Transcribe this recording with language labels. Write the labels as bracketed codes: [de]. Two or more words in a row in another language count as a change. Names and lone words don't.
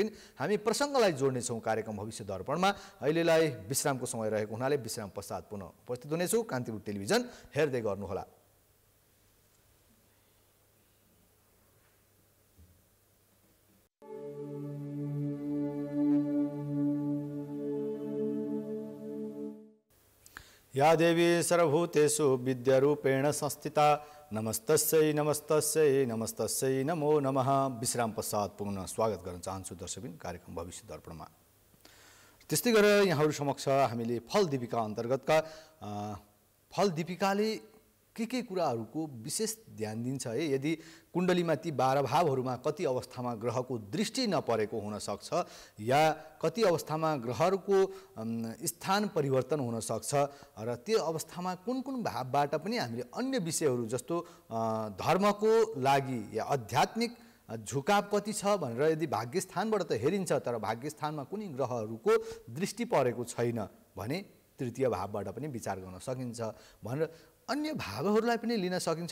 [ne] हामी प्रसङ्गलाई जोड्नेछौँ कार्यक्रम भविष्य दर्पणमा। अहिलेलाई विश्रामको समय रहेको हुनाले विश्राम पश्चात पुनः उपस्थित हुनेछु। कान्तिपुर टेलिभिजन हेर्दै गर्नुहोला। [sa] या देवी सर्वभूतेषु विद्यारूपेण संस्थिता नमस्तस्यै नमस्तस्यै नमस्तस्यै नमो नमः। [ne] विश्राम पश्चात पुनः स्वागत गर्न चाहन्छु दर्शकबिन कार्यक्रम भविष्य दर्पणमा। त्यस्तै गरेर यहाँहरू समक्ष हामीले फल दीपिका अन्तर्गतका फल दीपिकाले के कुराहरूको विशेष ध्यान दिन्छ है। यदि कुण्डलीमा ती 12 भावहरूमा कति अवस्थामा ग्रहको दृष्टि नपरेको हुनसक्छ या कति अवस्थामा ग्रहहरूको स्थान परिवर्तन हुनसक्छ र त्यो अवस्थामा कुन भावबाट पनि हामीले अन्य विषयहरू जस्तो धर्मको लागि या आध्यात्मिक झुकाव कति छ भनेर यदि भाग्यस्थानबाट त हेरिन्छ, तर भाग्यस्थानमा कुनै ग्रहहरूको दृष्टि परेको छैन भने तृतीय भावबाट पनि विचार गर्न सकिन्छ भनेर अन्य भावहरूलाई पनि लिन सकिन्छ।